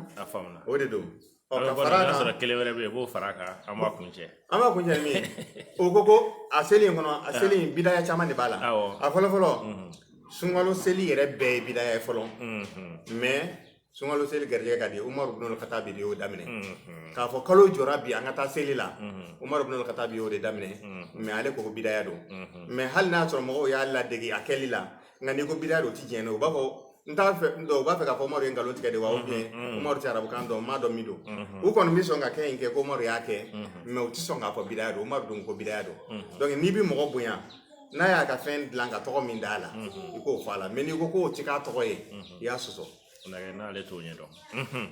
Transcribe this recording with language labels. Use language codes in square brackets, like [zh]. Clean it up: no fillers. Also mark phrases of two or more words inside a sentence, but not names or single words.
[bm] a faamuna o de don ka fara kan sɔrɔ kelen wɛrɛ bɛ yen i b'o fara kan an b'a kuncɛ min o ko a seli in kɔnɔ a seli in bidaya caman de b'a la a fɔlɔ sunkalo seli yɛrɛ bɛɛ ye bidaya ye fɔlɔ mais sunkalo seli garijɛgɛ ka di Umaru ibn al-Khattab de y'o daminɛ k'a fɔ kalo jɔra bi an ka taa seli la Umaru ibn al-Khattab y'o de daminɛ mais ale ko bidaya don mais hali n'a sɔrɔ mɔgɔw y'a ladege a kɛli la nka n'i ko bidaya don o ti diɲɛ na o b'a fɔ n t'a fɛ u b'a fɛ k'a fɔ Umaru ye nkalon tigɛ de wa [fr] ou bien [bm] Umaru tɛ arabukan dɔn m'a dɔn min don u kɔni bɛ sɔn ka kɛ in kɛ ko Umaru y'a kɛ mais u ti sɔn k'a fɔ bidaya don Umaru don ko bidaya don donc n'i bɛ mɔgɔ bonya n'a y'a ka fɛn dilan ka tɔgɔ min d'a la i k'o fɔ a la mais n'i ko k'o ti k'a tɔgɔ ye i y'a sɔsɔ n'ale t'o ɲɛ dɔn